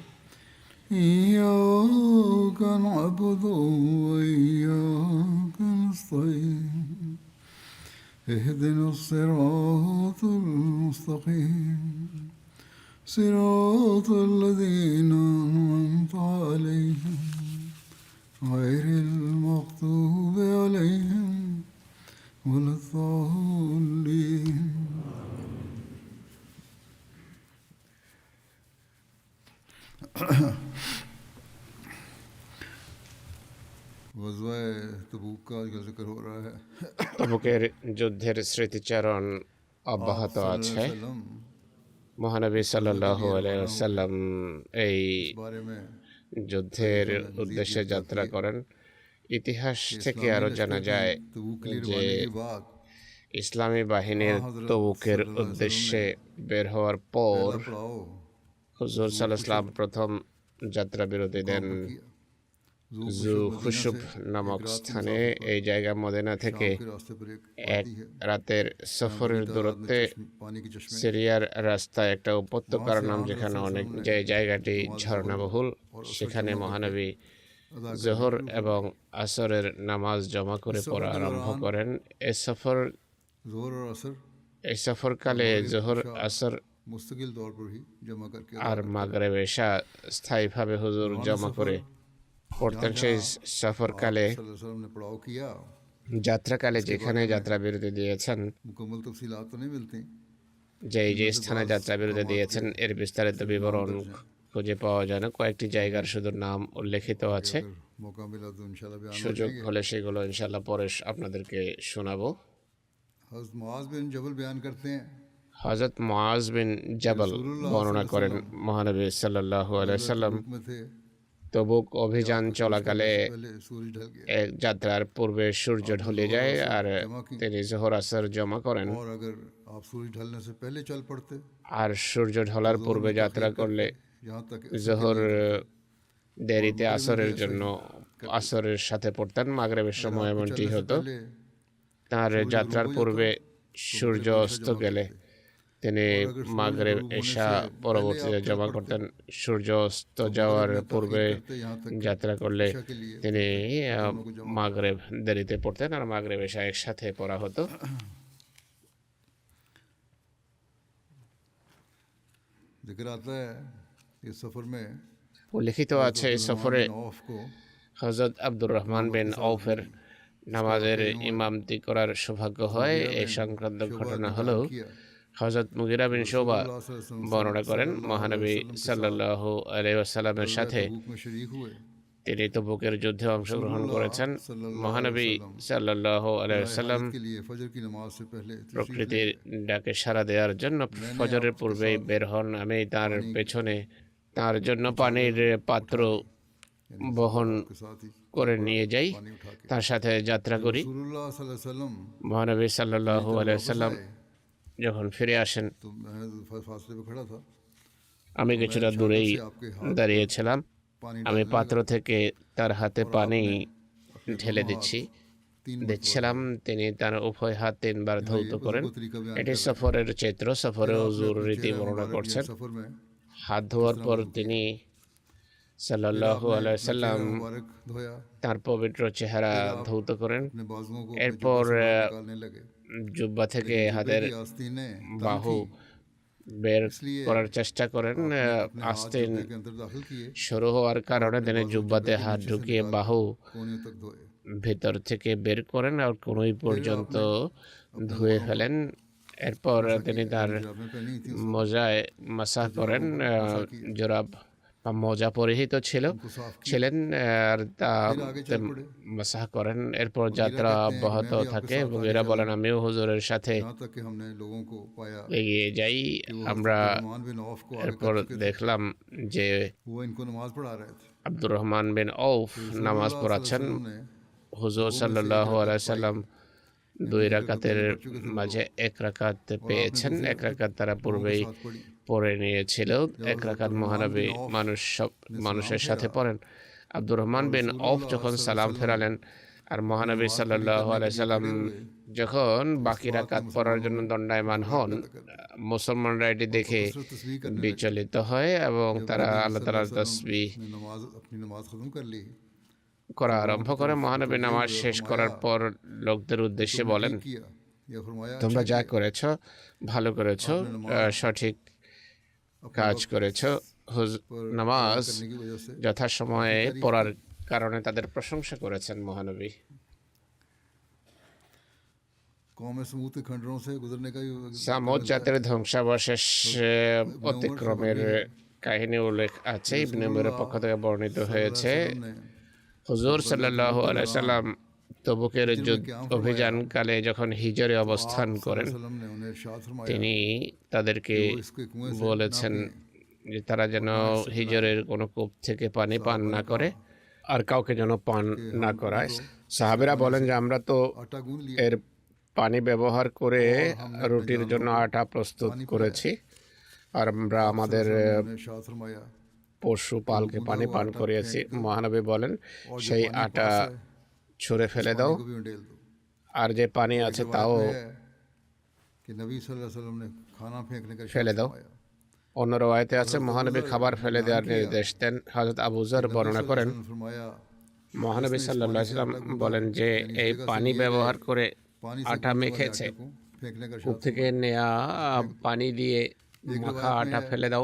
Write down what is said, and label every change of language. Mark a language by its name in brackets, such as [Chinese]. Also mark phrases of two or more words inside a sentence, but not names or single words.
[Arabic] إياك نعبد وإياك نستعين اهدنا الصراط المستقيم صراط الذين أنعمت عليهم غير المغضوب عليهم ولا الضالين. [Urdu] غزوہ تبوک کا جو ذکر ہو رہا ہے [Bangla] তবুকের যুদ্ধের স্মৃতিচারণ অব্যাহত আছে। মহানবী [Arabic] صلى الله عليه وسلم [Bangla] এই [Urdu] اس بارے میں [Bangla] যুদ্ধের উদ্দেশ্যে যাত্রা করেন। ইতিহাস থেকে আরও জানা যায় [Urdu] تبوک کے لیے [Bangla] যে [Urdu] روانگی کے بعد [Bangla] ইসলামী বাহিনীর তবুকের উদ্দেশ্যে বের হওয়ার পর [Urdu] پہلا پڑاؤ [Bangla] হুজুর [Arabic] صلى الله عليه وسلم [Bangla] প্রথম যাত্রা বিরতি দেন [Urdu] کیا [Bangla] জু খুশুব নামক স্থানে। এই জায়গা মদিনা থেকে [Urdu] کے راستے پر ایک [Bangla] এক রাতের সফরের দূরত্বে [Urdu] پانی کی چشمے [Bangla] সিরিয়ার রাস্তায় একটা উপত্যকার নাম, যেখানে অনেক যে জায়গাটি ঝর্ণাবহুল, সেখানে মহানবী জোহর এবং আসরের নামাজ জমা করে পড়া আরম্ভ করেন। [Urdu] ظہر اور عصر [Bangla] এই সফরকালে জোহর, আসর [Urdu] مستقل طور پر ہی جمع کر کے [Bangla] আর মাগরিব এশা স্থায়ীভাবে হুজুর জমা করে পড়তেন। সেই সফরকালে [Arabic] صلی اللہ علیہ وسلم [Urdu] نے پڑاؤ کیا [Bangla] যাত্রাকালে যেখানে যাত্রা বিরতি দিয়েছেন, [Urdu] مکمل تفصیلات تو نہیں ملتی [Bangla] যে স্থানে যাত্রা বিরতি দিয়েছেন এর বিস্তারিত বিবরণ খুঁজে পাওয়া যায় না। কয়েকটি জায়গার শুধু নাম উল্লেখিত আছে। [Urdu] اگر موقع ملا تو انشاءاللہ بیان [Bangla] সুযোগ হলে সেগুলো ইনশাআল্লাহ পরে আপনাদেরকে শোনাবো। [Urdu] حضرت معاذ بن جبل بیان کرتے ہیں [Bangla] হযরত মুআজ বিন জাবাল বর্ণনা করেন, মহানবী [Arabic] صلى الله عليه سلم [Urdu] تبوک میں تھے [Bangla] তবুক অভিযান চলাকালে [Urdu] پہلے سورج ڈھل گیا [Bangla] এক যাত্রার পূর্বে সূর্য ঢলে যায় আর তিনি জোহর আসর জমা করেন। [Urdu] اور اگر آپ سورج ڈھلنے سے پہلے چل پڑتے [Bangla] আর সূর্য ঢলার পূর্বে যাত্রা করলে [Urdu] یہاں تک [Bangla] জোহর দেরিতে আসরের জন্য আসরের সাথে পড়তেন। মাগরিবের সময় এমনটি হতো। [Urdu] پہلے [Bangla] তার যাত্রার পূর্বে সূর্য অস্ত গেলে তিনি মাগরিব এশা পরবর্তীতে জমা করতেন। সূর্য অস্ত যাওয়ার পূর্বে যাত্রা করলে তিনি মাগরিব দেরিতে পড়তেন আর মাগরিব এশা একসাথে পড়া হতো। [Urdu] ذکر آتا ہے اس سفر میں [Bangla] উল্লেখিত আছে এই সফরে [Urdu] عوف کو [Bangla] হযরত আব্দুর রহমান বিন আউফের নামাজের ইমামতি করার সৌভাগ্য হয়। এই সংক্রান্ত ঘটনা হলো হযরত মুগিরা বিন শুবা বর্ণনা করেন, মহানবী [Arabic] صلى الله عليه وسلم [Bangla] সাথে [Urdu] تبوک میں شریک ہوئے [Bangla] তিনি তবুকের যুদ্ধে অংশগ্রহণ করেছেন। মহানবী [Arabic] صلى الله عليه وسلم [Urdu] کے لیے فجر کی نماز سے پہلے [Bangla] প্রকৃতির ডাকে সাড়া দেওয়ার জন্য ফজরের পূর্বেই বের হন। আমি তার পেছনে তার জন্য পানির পাত্র বহন [Urdu] کے ساتھ ہی [Bangla] করে নিয়ে যাই, [Urdu] پانی اٹھا کے [Bangla] তার সাথে যাত্রা করি। [Arabic] رسول اللہ صلی اللہ علیہ وسلم [Bangla] মহানবী [Arabic] صلى الله عليه وسلم [Bangla] যখন ফিরে আসেন, [Urdu] تو میں فاصلے پہ کھڑا تھا [Bangla] আমি কিছুটা দূরেই দাঁড়িয়েছিলাম। [Urdu] پانی [Bangla] আমি পাত্র থেকে তার হাতে পানি ঢেলে দিচ্ছিলাম। তিনি তার উভয় হাত তিনবার ধৌত করেন। [Urdu] طریقہ بیان [Bangla] এটি সফরের চিত্র। সফরে হুজুর রীতি বর্ণনা করছেন। [Urdu] سفر میں [Bangla] হাত ধোয়ার পর তিনি [Arabic] صلى الله عليه وسلم [Urdu] مبارک دھویا [Bangla] তার পবিত্র চেহারা ধৌত করেন। [Urdu] اپنے بازوؤں کو [Bangla] এরপর [Urdu] نکالنے لگے [Bangla] জুব্বা থেকে হাতের [Urdu] آستینیں [Bangla] বাহু বের করার চেষ্টা করেন। আস্তিন [Urdu] کے اندر داخل کیے [Bangla] শুরু হওয়ার কারণে তিনি জুব্বাতে হাত ঢুকিয়ে বাহু [Urdu] کونیوں تک دھوئے [Bangla] ভিতর থেকে বের করেন আর কোনোই পর্যন্ত ধুয়ে ফেলেন। এরপর তিনি তার [Urdu] جرابیں پہنی تھیں [Bangla] মোজায় মাসাহ করেন। জোরাব বা মোজা পরিহিত ছিলেন আর তা মাসাহ করেন। এরপর যাত্রা অব্যাহত থাকে এবং এরা বলেন আমিও হুজুরের সাথে [Urdu] یہاں تک کہ ہم نے لوگوں کو پایا [Bangla] এগিয়ে যাই। আমরা [Urdu] رحمان بن عوف کو آگے [Bangla] এরপর দেখলাম যে [Urdu] وہ ان کو نماز پڑھا رہے تھے [Bangla] আব্দুর রহমান বিন আউফ নামাজ পড়াচ্ছেন। হুজুর [Arabic] صلى الله عليه سلم [Bangla] 2 রাকাতের মাঝে 1 রাকাত পেয়েছেন। 1 রাকাত তারা পূর্বেই পড়ে নিয়েছিল। 1 রাকাত মহানবী মানুষের সাথে পড়েন। আব্দুর রহমান বিন আউফ যখন সালাম ফেরালেন, আর মহানবী [Arabic] صلى الله عليه سلم [Bangla] যখন বাকি রাকাত পড়ার জন্য দণ্ডায়মান হন, মুসলমানরা এটি দেখে [Urdu] کثرت تسبیح کرنے لگے. [Bangla] বিচলিত হয় এবং [Urdu] जब [Bangla] তারা [Urdu] नबी [Bangla] আল্লাহ [Urdu] सल्लल्लाहु [Bangla] তাআলার [Arabic] عليه وسلم [Bangla] তাসবিহ [Urdu] نے اپنی نماز ختم کر لی [Bangla] করা আরম্ভ করে। মহানবী নামাজ শেষ করার পর লোকদের উদ্দেশ্যে [Urdu] तुमने [Bangla] বলেন, [Urdu] ٹھیک کیا یا فرمایا [Bangla] তোমরা [Urdu] अच्छा [Bangla] যা [Urdu] किया। [Bangla] করেছো ভালো করেছো, সঠিক কাজ করেছো। নামাজ [Urdu] کرنے کی وجہ سے [Bangla] যথাসময়ে পড়ার কারণে তাদের প্রশংসা করেছেন মহানবী। [Urdu] قوم ثمود کے کھنڈروں سے گزرنے کا [Bangla] সামুদ জাতের ধ্বংসাবশেষ অতিক্রমের কাহিনী উল্লেখ আছে, ইবনে উমরের পক্ষ থেকে বর্ণিত হয়েছে। হুজুর [Arabic] صلى الله عليه سلم [Bangla] তবুকের অভিযানকালে যখন হিজরে অবস্থান করেন, [Urdu] نے انہیں ارشاد فرمایا [Bangla] তিনি তাদেরকে [Urdu] اس کے کنویں سے [Bangla] বলেছেন যে তারা যেন হিজরের কোনো কূপ থেকে পানি পান না করে আর কাউকে যেন পান না করায়। সাহাবেরা বলেন যে আমরা তো [Urdu] آٹا گوندھ لیا [Bangla] এর পানি ব্যবহার করে রুটির জন্য আটা প্রস্তুত করেছি, আর আমরা আমাদের [Urdu] انہیں ارشاد فرمایا [Bangla] পশু পালকে পানি পান করিয়েছি। মহানবী বলেন, সেই আটা ছুঁড়ে ফেলে দাও, [Urdu] کو بھی انڈیل دو. [Bangla] আর যে পানি আছে তাও [Urdu] ہے کہ نبی [Arabic] صلى الله عليه وسلم [Urdu] نے کھانا پھینکنے کا ارشاد [Bangla] ফেলে দাও। [Urdu] फरमाया। [Bangla] অন্য রওয়ায়েতে আছে মহানবী খাবার ফেলে দেওয়ার নির্দেশ দেন। হযরত আবু যর বর্ণনা করেন, [Urdu] फरमाया [Bangla] মহানবী [Arabic] صلى الله عليه سلم [Bangla] বলেন যে এই পানি ব্যবহার করে [Urdu] पानी [Bangla] আটা মেখেছে, [Urdu] کو پھینکنے کا [Bangla] কূপ [Urdu] इरशाद [Bangla] থেকে নেয়া পানি দিয়ে মাখা আটা ফেলে দাও।